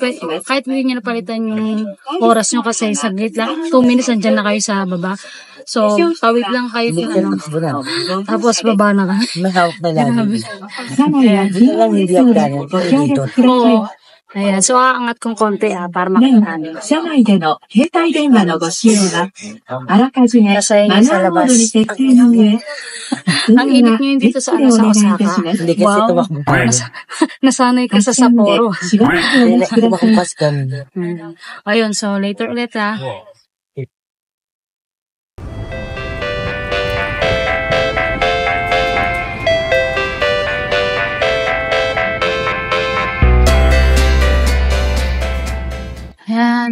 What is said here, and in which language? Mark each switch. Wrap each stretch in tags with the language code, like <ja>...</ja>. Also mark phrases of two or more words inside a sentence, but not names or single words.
<tl>Kahit hindi nyo na palitan yung oras nyo kasi saglit lang. 2 minutes, andyan na kayo sa baba. So, pawit lang kayo. Tapos baba na ka. Mahawak na lang. Oo. Ayan, so aangat kong konti para makita nyo.</tl> <ja>車内での携帯電話のご使用は、あらかじめマナーモードに設定の上、</ja> <tl>Ang init ngayon dito sa Osaka. Hindi kasi tumakbo. Nasanay ka sa Sapporo. Tumakumpas kami. Ayun, so later ulit Ayan.</tl>